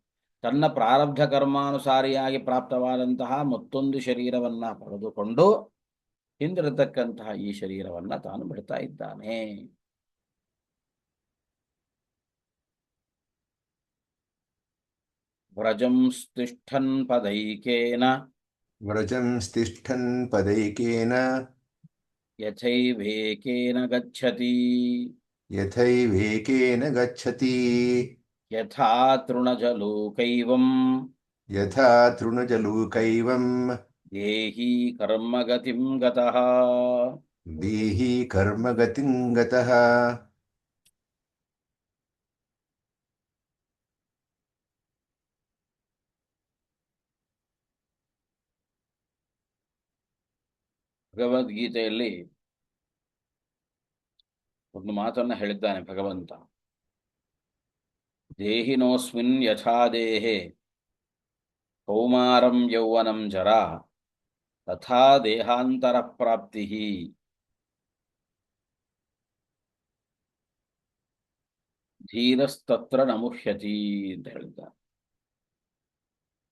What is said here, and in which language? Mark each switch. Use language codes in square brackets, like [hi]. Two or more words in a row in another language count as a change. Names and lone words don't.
[kn] ತನ್ನ ಪ್ರಾರಬ್ಧ ಕರ್ಮಾನುಸಾರಿಯಾಗಿ ಪ್ರಾಪ್ತವಾದಂತಹ ಮತ್ತೊಂದು ಶರೀರವನ್ನ ಪಡೆದುಕೊಂಡು ಹಿಂದಿರತಕ್ಕಂತಹ ಈ ಶರೀರವನ್ನ ತಾನು ಬಿಡ್ತಾ ಇದ್ದಾನೆ. [sa] ವ್ರಜಂ ತಿಷ್ಠನ್ ಪದೈಕೇನ ವ್ರಜಂ ತಿಷ್ಠನ್ ಪದೈಕೇನ ಯಥೈವೇಕೇನ ಗಚ್ಚತಿ ಯಥೈವೇಕೇನ ಗಚ್ಚತಿ ಯಥಾ ತೃಣಜಲೋಕೈವಂ ಯಥಾ ತೃಣಜಲೂಕೈವಂ ದೇಹಿ ಕರ್ಮಗತಿಂ ಗತಃ. ದೇಹಿ ಕರ್ಮಗತಿಂ ಗತಃ. [kn] ಭಗವದ್ಗೀತೆಯಲ್ಲಿ ಒಂದು ಮಾತನ್ನ ಹೇಳಿದ್ದಾನೆ ಭಗವಂತ. [sa] ದೇಹಿನೋಸ್ಮಿನ್ ಯಥಾ ದೇಹೆ ಕೌಮಾರಂ ಯೌವನಂ ಜರಾ ತಥಾ ದೇಹಾಂತರ ಪ್ರಾಪ್ತಿ ಧೀರಸ್ತತ್ರ ನಮುಹ್ಯತಿ [kn] ಅಂತ ಹೇಳಿದ್ದಾರೆ.